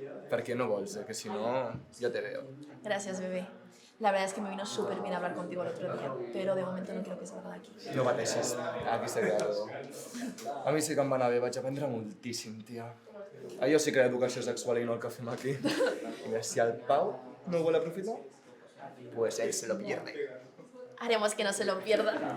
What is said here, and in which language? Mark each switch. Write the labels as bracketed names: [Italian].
[Catalan] Perquè no vols, que si no, ja [Spanish] te veo. Gracias, bebé. La verdad es que me vino súper bien hablar contigo el otro día, pero de momento no quiero que salga de aquí. [Catalan] No pateixis, aquí s'ha quedat. A mi sí que em va anar bé, vaig aprendre moltíssim, tia. Allò sí que era educació sexual i no el que fem aquí. I si el Pau no ho vol aprofitar, [Spanish] pues él se lo pierde. Haremos que no se lo pierda.